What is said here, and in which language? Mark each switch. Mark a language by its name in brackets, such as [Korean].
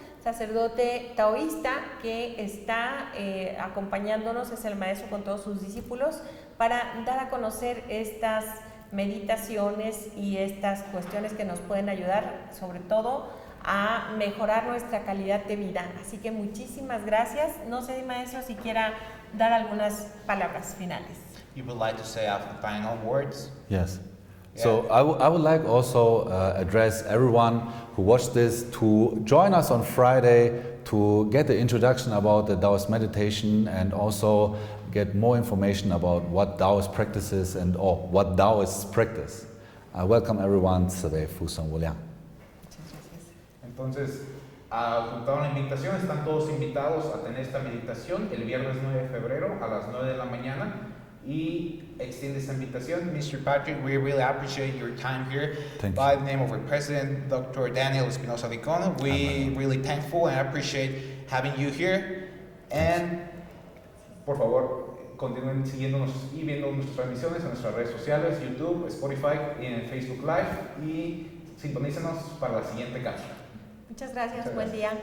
[Spanish] Sacerdote taoísta que está acompañándonos, es el maestro con todos sus discípulos, para dar a conocer estas meditaciones y estas cuestiones que nos pueden ayudar, sobre todo, a mejorar nuestra calidad de vida. Así que muchísimas gracias. No sé, maestro, si quiera dar algunas palabras finales. [English] You would like to say our final words? Yes. Yeah. So I would like also address everyone who watched this to join us on Friday to get the introduction about the Taoist meditation and also get more information about what Taoist practices and what Taoists practice. I welcome everyone. [Spanish] Entonces, junto a la invitación, están todos invitados a tener esta meditación el viernes 9 de febrero a las 9 de la mañana. Y extiende esta invitación. [English] Mr. Patrick, we really appreciate your time here. Thank By you. the name of our president, Dr. Daniel Espinosa Vicona, we really thankful and appreciate having you here. [Spanish] And por favor, continúen siguiéndonos y viendo nuestras transmisiones en nuestras redes sociales, YouTube, Spotify y en Facebook Live. Y sintonícenos para la siguiente cápsula. Muchas gracias, buen día.